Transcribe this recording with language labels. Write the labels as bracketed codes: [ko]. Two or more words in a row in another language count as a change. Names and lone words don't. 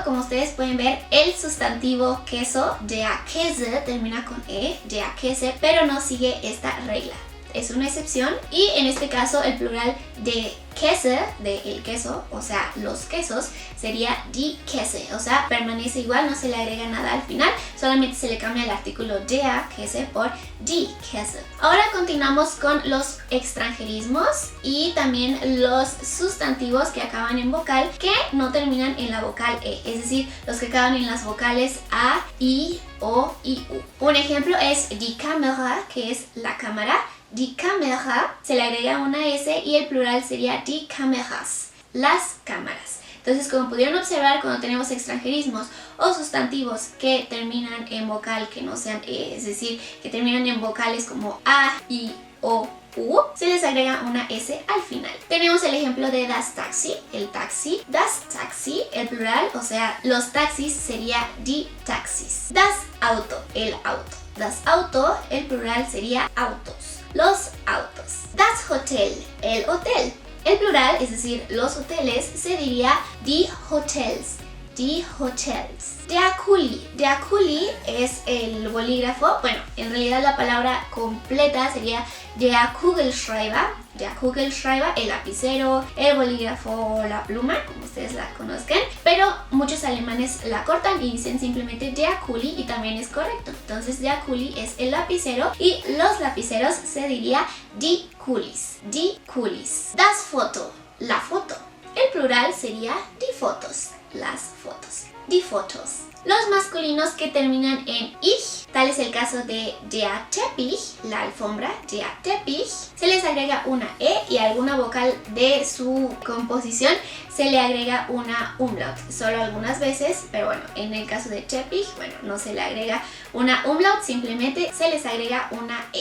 [es] Como ustedes pueden ver, el sustantivo queso, [de] der Käse, [es] termina con E, [de] der Käse, [es] pero no sigue esta regla. Es una excepción y en este caso el plural de Käse, de el queso, o sea, los quesos, sería [de] die Käse, [es] o sea, permanece igual, no se le agrega nada al final, solamente se le cambia el artículo [de] der Käse [es] por [de] die Käse. [es] Ahora continuamos con los extranjerismos y también los sustantivos que acaban en vocal que no terminan en la vocal E, es decir, los que acaban en las vocales A, I, O y U. Un ejemplo es [de] die Kamera, [es] que es la cámara. [de] Die Kamera [es] se le agrega una S y el plural sería [de] die Kameras, [es] las cámaras. Entonces, como pudieron observar, cuando tenemos extranjerismos o sustantivos que terminan en vocal que no sean E, es decir, que terminan en vocales como A, I, O, U, se les agrega una S al final. Tenemos el ejemplo de [de] das Taxi, [es] el taxi. [de] Das Taxi, [es] el plural, o sea, los taxis sería [de] die Taxis. Das Auto, [es] el auto. [de] Das Auto, [es] el plural sería autos. Los autos. [de] Das Hotel, [es] el hotel. El plural, es decir, los hoteles, se diría [de] die Hotels. Die Hotels. Der Kuli. Der Kuli [es] es el bolígrafo. Bueno, en realidad la palabra completa sería [de] der Kugelschreiber. Der Kugelschreiber, [es] el lapicero, el bolígrafo, la pluma, como ustedes la conozcan. Pero muchos alemanes la cortan y dicen simplemente [de] der Kuli [es] y también es correcto. Entonces [de] der Kuli [es] es el lapicero y los lapiceros se diría [de] die Kulis. Die Kulis. Das Foto, [es] la foto. El plural sería [de] die Fotos, [es] las fotos. [de] Die Fotos. [es] Los masculinos que terminan en ich, tal es el caso de [de] der Teppich, [es] la alfombra, [de] der Teppich, [es] se les agrega una E y a alguna vocal de su composición se le agrega una umlaut, solo algunas veces, pero bueno, en el caso de Teppich, bueno, no se le agrega una umlaut, simplemente se les agrega una E.